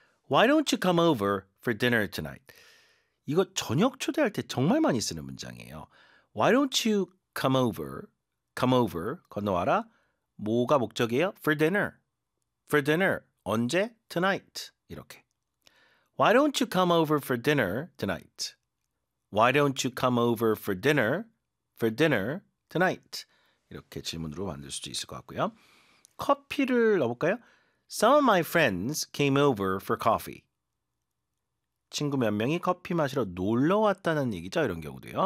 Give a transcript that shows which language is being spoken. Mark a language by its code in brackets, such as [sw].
[en] Why don't you come over for dinner tonight? [ko] 이거 저녁 초대할 때 정말 많이 쓰는 문장이에요. [en] Why don't you come over? Come over. [ko] 건너와라. 뭐가 목적이에요? [en] For dinner. For dinner. [ko] 언제? [en] Tonight. [ko] 이렇게. [en] Why don't you come over for dinner tonight? Why don't you come over for dinner? For dinner tonight. [ko] 이렇게 질문으로 만들 수도 있을 것 같고요. 커피를 넣어볼까요? [en] Some of my friends came over for coffee. [ko] 친구 몇 명이 커피 마시러 놀러 왔다는 얘기죠. 이런 경우도요.